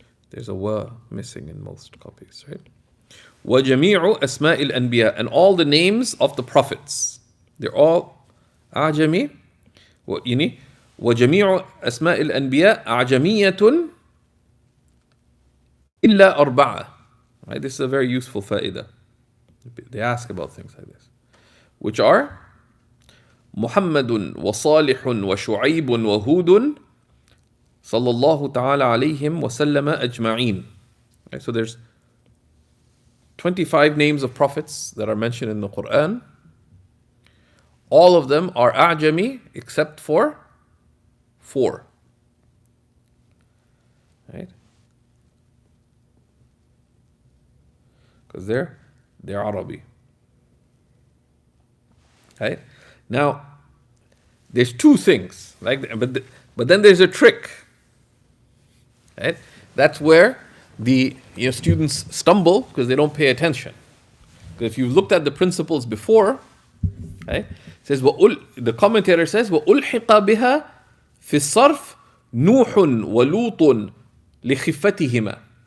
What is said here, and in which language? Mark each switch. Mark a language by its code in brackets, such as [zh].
[en] There's a wa missing in most copies, right? وَجَمِيعُ أَسْمَاءِ الْأَنْبِيَاءِ, and all the names of the prophets. They're all أعجمي. [ar] وَجَمِيعُ أَسْمَاءِ الْأَنْبِيَاء أَعْجَمِيَّةٌ إِلَّا أَرْبَعَةٌ. Right? [en] This is a very useful fa'idah. They ask about things like this. [ar] Which are محمد وصالح وشعيب وهود صلى الله تعالى عليهم وسلم أجمعين. [en] Right, so there's 25 names of prophets that are mentioned in the Quran. All of them are A'jami except for 4. Right? Because they're Arabi. Right? Now, there's two things, but then there's a trick. Right? That's where the students stumble because they don't pay attention. Because if you've looked at the principles before, right? It says the commentator says وَأُلْحِقَ بِهَا فِي الصَّرْفِ نُوحٌ وَلُوطٌ لِخِفَّتِهِمَا.